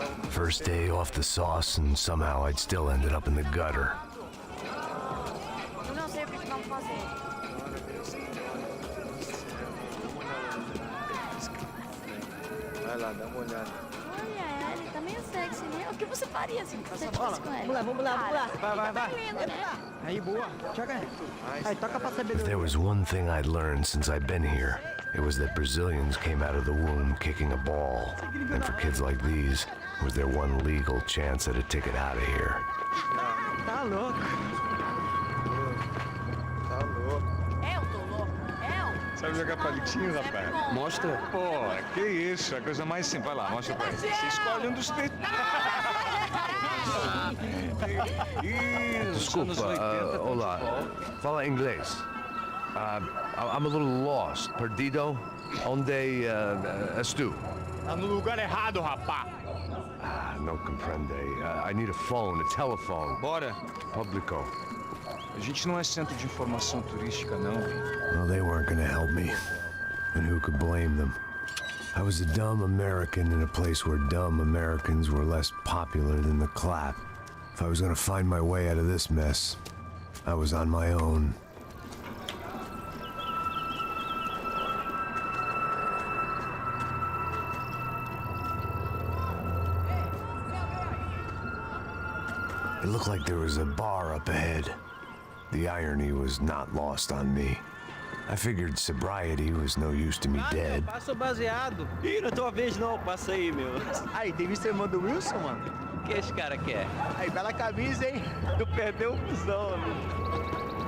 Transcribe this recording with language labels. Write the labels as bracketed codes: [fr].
[en] First day off the sauce, and somehow I'd still ended up in the gutter. [pt] Eu não sei o que vamos fazer. Vai lá, dá uma olhada. Olha, ele tá meio sexy, né? O que você faria se você fosse com ele? Vamos lá. Vai. Tá lindo, né? Aí, boa. Joga aí. Aí, toca pra saber [en] If there was one thing I'd learned since I'd been here, it was that Brazilians came out of the womb kicking a ball. And for kids like these, it was their one legal chance at a ticket out of here. [pt] Tá louco. Tá louco. Eu tô louco. Eu? Sabe jogar palitinho, rapaz? Mostra. Pô, que isso, a coisa mais simples. Vai lá, mostra pra ele. Você escolhe um dos três. Desculpa, olá. Fala inglês. [en] I'm a little lost. [pt] Perdido? Onde estou? Tá no lugar errado, rapá. Não compreende. [en] I need a phone, a telephone. [pt] Bora. Publico. A gente não é centro de informação turística, não. [en] Well, they weren't gonna help me. And who could blame them? I was a dumb American in a place where dumb Americans were less popular than the clap. If I was gonna find my way out of this mess, I was on my own. It looked like there was a bar up ahead. The irony was not lost on me. I figured sobriety was no use to me dead. [pt] Passo baseado. Ih, não é tua vez não, passa aí, meu. Aí, tem visto a irmã do Wilson, mano? O que esse cara quer? Aí, bela camisa, hein? Tu perdeu o cuzão, amigo.